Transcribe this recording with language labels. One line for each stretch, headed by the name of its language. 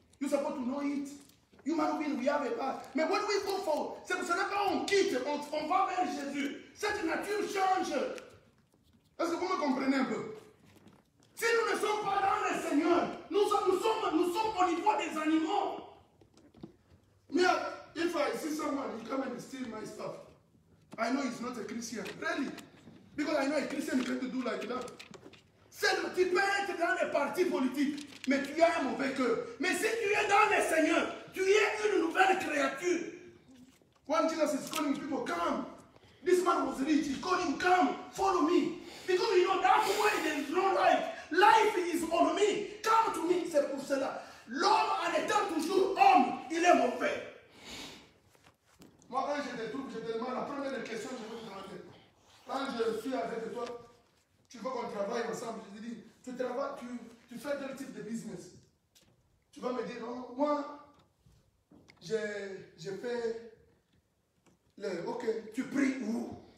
English: You're supposed to know it. Human being, we have a part.
French: Mais
English: when we go forward,
French: c'est pour cela qu'on quitte, on va vers Jésus. Cette nature change. Est-ce que vous me comprenez un peu? Si nous ne sommes pas dans le Seigneur, nous sommes au niveau des animaux.
English: Mais if I see someone, he come and steal my stuff, I know he's not a Christian. Really? Because I know a Christian can't do like that.
French: Tu peux être dans les partis politiques, mais tu as un mauvais cœur. Mais si tu es dans le Seigneur, tu es une nouvelle créature.
English: When Jesus is calling people, come. This man was rich. He's calling, come, follow me. Because you know that's why there is no life. Life is on me. Come to me.
French: C'est pour cela. L'homme, en étant toujours homme, il est mauvais. Moi, quand je te trouve, je te demande la première question que je veux te demander. Quand je suis avec toi, tu veux qu'on travaille ensemble. Je te dis, tu travailles, tu fais quel type de business? Tu vas me dire, non, moi, j'ai fait ok, tu pries où?